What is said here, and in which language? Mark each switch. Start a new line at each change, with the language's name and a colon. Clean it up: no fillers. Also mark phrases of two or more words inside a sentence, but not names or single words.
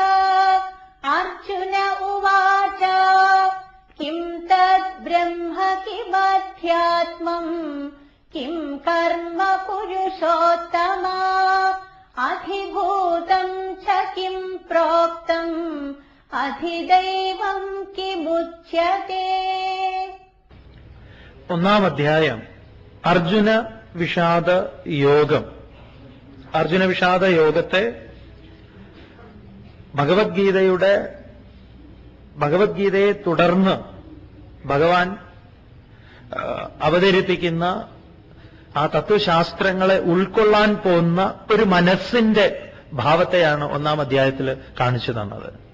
Sanskrit: अर्जुन उवाच किं तद्ब्रह्म किमध्यात्मम् किं कर्म पुरुषोत्तमा अधिभूतम् च किं प्रोक्तम् अधिदैवम् किमुच्यते।
Malayalam: ഒന്നാം അധ്യായം അർജുന വിഷാദ യോഗം. അർജുന വിഷാദ യോഗത്തെ ഭഗവത്ഗീതയെ തുടർന്ന് ഭഗവാൻ അവതരിപ്പിക്കുന്ന ആ തത്വശാസ്ത്രങ്ങളെ ഉൾക്കൊള്ളാൻ പോകുന്ന ഒരു മനസ്സിന്റെ ഭാവത്തെയാണ് ഒന്നാം അധ്യായത്തിൽ കാണിച്ചു തന്നത്.